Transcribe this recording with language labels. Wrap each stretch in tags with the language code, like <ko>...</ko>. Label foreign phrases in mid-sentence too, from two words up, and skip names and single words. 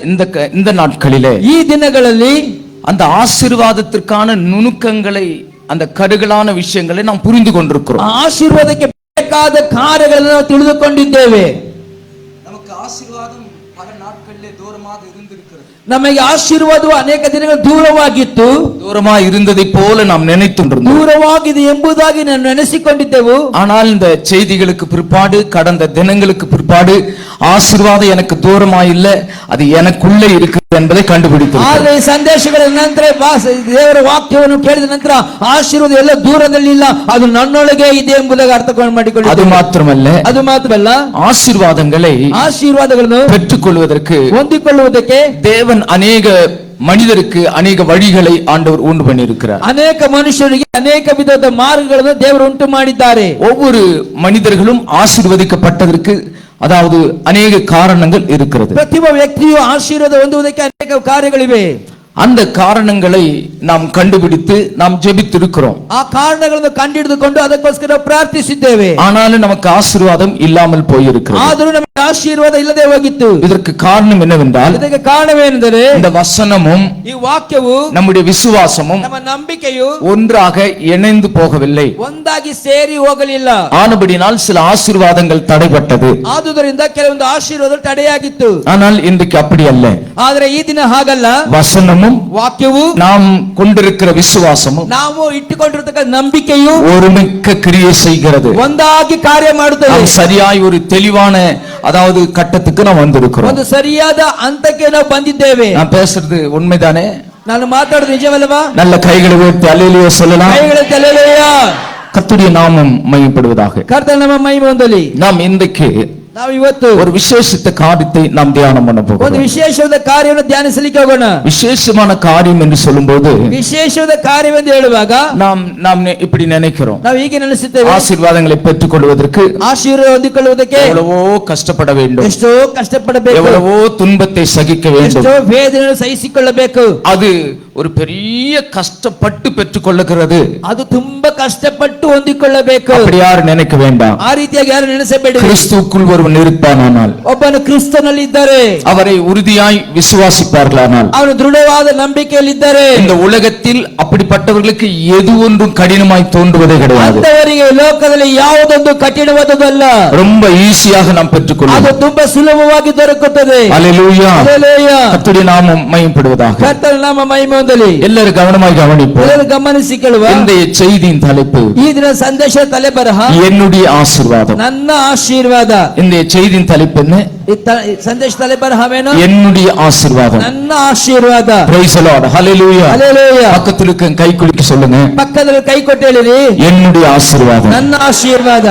<ta>இந்த நாட்களிலே</ta> <kn>ಈ ದಿನಗಳಲ್ಲಿ</kn> <ta>அந்த ஆசீர்வாதத்திற்கான நுணுக்கங்களை அந்த கடுகளான விஷயங்களை நாம் புரிந்து கொண்டிருக்கிறோம்.</ta> <kn>ಆಶೀರ್ವಾದಕ್ಕೆ ಬೇಕಾದ ಕಾರ್ಯಗಳನ್ನು ನಾವು ತಿಳಿದುಕೊಂಡಿದ್ದೇವೆ.</kn> <ta>நமக்கு ஆசீர்வாதம் பல நாட்களிலே தூரமாக இருந்திருக்கிறது.</ta> <kn>ನಮಗೆ ಆಶೀರ್ವಾದವು ಅನೇಕ ದಿನಗಳು ದೂರವಾಗಿತ್ತು.</kn> <ta>தூரமாக இருந்ததை போல நாம் நினைத்துண்டிருந்தோம்.</ta> <kn>ದೂರವಾಗಿದೆ ಎಂಬುದಾಗಿ ನಾವು ನೆನೆಸಿಕೊಂಡಿದ್ದೆವು.</kn> <ta>ஆனால் இந்த செய்திகளுக்கு பிற்பாடு கடந்த தினங்களுக்கு பிற்பாடு ஆசீர்வாதம் எனக்கு தூரமா இல்ல, அது எனக்குள்ளே இருக்கு என்பதை கண்டுபிடித்தோம்.</ta> <kn>ಆದರೆ ಈ ಸಂದೇಶಗಳ ನಂತರ ದೇವರ ವಾಕ್ಯವನ್ನು ಕೇಳಿದ ನಂತರ ಆಶೀರ್ವಾದ ಎಲ್ಲ ದೂರದಲ್ಲಿ ಇಲ್ಲ, ಅದು ನನ್ನೊಳಗೆ ಇದೆ ಎಂಬುದಾಗಿ ಅರ್ಥ ಮಾಡಿಕೊಳ್ಳಿ.</kn> <ta>அது மாத்திரமல்ல ஆசீர்வாதಗಳನ್ನು பெற்றுக்கொள்வதற்கு</ta> <kn>ಹೊಂದಿಕೊಳ್ಳುವುದಕ್ಕೆ</kn> <ta>தேவன் அநேக மனிதருக்கு அநேக வழிகளை ஆண்டவர் உண்டு பண்ணியிருக்கிறார்.</ta> <kn>ಅನೇಕ ಮನುಷ್ಯರಿಗೆ ಅನೇಕ ವಿಧದ ಮಾರ್ಗಗಳನ್ನು ದೇವರು ಉಂಟು ಮಾಡಿದ್ದಾರೆ.</kn> <ta>ஒவ்வொரு மனிதர்களும் ஆசீர்வதிக்கப்பட்டதற்கு அதாவது அநேக காரணங்கள் இருக்கிறது.</ta> <kn>ಪ್ರತಿಯೊಬ್ಬ ವ್ಯಕ್ತಿಯು ಆಶೀರ್ವಾದ ಹೊಂದುವುದಕ್ಕೆ ಅನೇಕ ಕಾರ್ಯಗಳಿವೆ.</kn> <ta>அந்த காரணங்களை நாம் கண்டுபிடித்து நாம் ஜெபித்திருக்கிறோம்.</ta> <kn>ಆ ಕಾರಣಗಳನ್ನು ಕಂಡುಹಿಡಿದುಕೊಂಡು ಅದಕ್ಕೋಸ್ಕರ ಪ್ರಾರ್ಥಿಸಿದ್ದೇವೆ.</kn> <ta>ஆனாலும் நமக்கு ஆசீர்வாதம் இல்லாமல் போயிருக்கிறது.</ta> <kn>ಆದರೂ ನಮಗೆ ಆಶೀರ್ವಾದ ಇಲ್ಲದೆ ಹೋಗಿತ್ತು.</kn> <ta>இதற்கு காரணம் என்னவென்றால்,</ta> <kn>ಇದಕ್ಕೆ ಕಾರಣವೇನೆಂದರೆ</kn> <ta>இந்த வசனமும்</ta> <kn>ಈ ವಾಕ್ಯವು</kn> <ta>நம்முடைய விசுவாசமும்</ta> <kn>ನಮ್ಮ ನಂಬಿಕೆಯು</kn> <ta>ஒன்றாக இணைந்து போகவில்லை.</ta> <kn>ಒಂದಾಗಿ ಸೇರಿ ಹೋಗಲಿಲ್ಲ.</kn> <ta>ஆனபடினால் சில ஆசீர்வாதங்கள் தடைப்பட்டது.</ta> <kn>ಆದುದರಿಂದ ಕೆಲವೊಂದು ಆಶೀರ್ವಾದ ತಡೆಯಾಗಿತ್ತು.</kn> <ta>ஆனால் இன்றைக்கு அப்படி அல்ல.</ta> <kn>ಆದರೆ ಈ ದಿನ ಹಾಗಲ್ಲ.</kn> <ta>வசனமும்</ta> <kn>ವಾಕ್ಯವು</kn> <ta>நாம் கொண்டிருக்கிற விசுவாசமும்</ta> <kn>ನಾವು ಇಟ್ಟುಕೊಂಡಿರತಕ್ಕ ನಂಬಿಕೆಯು</kn> <ta>ஒருமிக்க கிரியை செய்கிறது.</ta> <kn>ಒಂದಾಗಿ ಕಾರ್ಯ ಮಾಡುತ್ತದೆ.</kn> <ta>சரியாய் ஒரு தெளிவான அதாவது கட்டத்துக்கு நாம் வந்திருக்கிறோம்.</ta> <kn>ಒಂದು ಸರಿಯಾದ ಹಂತಕ್ಕೆ ನಾವು ಬಂದಿದ್ದೇವೆ.</kn> <ta>நான் பேசுறது உண்மைதானே?</ta> <kn>ನಾನು ಮಾತಾಡೋದು ನಿಜವಲ್ಲವಾ?</kn> <ta>நல்ல கைகளை உயர்த்தி அல்லேலூயா சொல்லலாம்.</ta> <kn>ಕೈಗಳೆತ್ತಿ அல்லேಲೂಯಾ.</kn> <ta>கர்த்தருடைய நாமம் மகிமைப்படுவதாக.</ta> <kn>ಕರ್ತನ ನಮ್ಮ ಮಹಿಮೆ ಹೊಂದಲಿ.</kn> <ta>நாம் இன்றைக்கு</ta> <kn>ನಾವು ಇವತ್ತು</kn> <ta>ஒரு விசேஷித்த காரியத்தை நாம் தியானம் பண்ண போகிறோம்.</ta> <kn>ಒಂದು ವಿಶೇಷವಾದ ಕಾರ್ಯವನ್ನು ಧ್ಯಾನಿಸಲಿಕ್ಕೆ ಹೋಗೋಣ.</kn> <ta>விசேஷமான காரியம் என்று சொல்லும்போது,</ta> <kn>ವಿಶೇಷವಾದ ಕಾರ್ಯವೆಂದು ಹೇಳುವಾಗ</kn> <ta>நாம் இப்படி நினைக்கிறோம்.</ta> <kn>ನಾವು ಹೀಗೆ ನೆನೆಸುತ್ತೇವೆ,</kn> <ta>ஆசீர்வாதங்களை பெற்றுக் கொள்வதற்கு</ta> <kn>ಆಶೀರ್ವಾದ ಹೊಂದಿಕೊಳ್ಳುವುದಕ್ಕೆ</kn> <ta>எவ்வளவோ கஷ்டப்பட வேண்டும்,</ta> <kn>ಎಷ್ಟೋ ಕಷ್ಟಪಡಬೇಕು,</kn> <ta>எவ்வளவோ துன்பத்தை சகிக்க வேண்டும்,</ta> <kn>ಎಷ್ಟೋ ವೇದನೆಯನ್ನು ಸಹಿಸಿಕೊಳ್ಳಬೇಕು.</kn> <ta>அது ஒரு பெரிய கஷ்டப்பட்டு பெற்றுக் கொள்ளுகிறது.</ta> <kn>ಅದು ತುಂಬಾ ಕಷ್ಟಪಟ್ಟು ಹೊಂದಿಕೊಳ್ಳಬೇಕು.</kn> <ta>அப்படி யாரும் நினைக்க வேண்டாம்.</ta> <kn>ಆ ರೀತಿಯಾಗಿ ಯಾರು ನೆನೆಸಬೇಡಿ.</kn> <ta>கிறிஸ்துவுக்குள் ஒருவன் இருப்பானானால்,</ta> <kn>ಒಬ್ಬನು ಕ್ರಿಸ್ತನಲ್ಲಿ ಇದ್ದಾರೆ,</kn> <ta>அவரை உறுதியாய் விசுவாசிப்பார்களானால்,</ta> <kn>ಅವನು ದೃಢವಾದ ನಂಬಿಕೆಯಲ್ಲಿ ಇದ್ದಾರೆ,</kn> <ta>இந்த உலகத்தில் அப்படிப்பட்டவர்களுக்கு எது ஒன்றும் கடினமாய் தோன்றுவதே கிடையாது.</ta> <kn>ಅಂತವರಿಗೆ ಲೋಕದಲ್ಲಿ ಯಾವುದೊಂದು ಕಠಿಣವಾದದಲ್ಲ,</kn> <ta>ரொம்ப ஈஸியாக நாம் பெற்றுக்கொள்வோம்.</ta> <kn>ಅದು ತುಂಬಾ ಸುಲಭವಾಗಿ ದೊರಕುತ್ತದೆ.</kn> <ta>அல்லேலூயா. அல்லேலூயா. கர்த்தருடைய நாமம் மகிமைப்படுவதாக.</ta> <kn>ಕರ್ತನ ನಾಮ ಮಹಿಮೆ ಹೊಂದಲಿ.</kn> <ta>எல்லாரும் கவனமாய் கவனிப்போம்.</ta> <kn>ಎಲ್ಲರೂ ಗಮನಿಸಿ ಕೇಳುವ.</kn> <ta>இந்த செய்தியின் தலைப்பு,</ta> <kn>ಈ ದಿನ ಸಂದೇಶ ತಲೆಬರಹ</kn> <ta>என்னுடைய ஆசீர்வாதம்.</ta> <kn>ನನ್ನ ಆಶೀರ್ವಾದ.</kn> <ta>இந்த செய்தியின் தலைப்பு என்ன?</ta> <kn>ಸಂದೇಶ ತಲೆಬರಹವೇನು?</kn> <ta>என்னுடைய ஆசீர்வாதம்.</ta> <kn>ನನ್ನ ಆಶೀರ್ವಾದ.</kn> <en>Praise the Lord. Hallelujah. Hallelujah.</en> <ta>பக்கத்துல இருக்க கை குலுக்கி சொல்லுங்க,</ta> <kn>ಪಕ್ಕದಲ್ಲಿ ಕೈ ಕೊಟ್ಟು ಹೇಳಿರಿ,</kn> <ta>என்னுடைய ஆசீர்வாதம்.</ta> <kn>ನನ್ನ ಆಶೀರ್ವಾದ.</kn>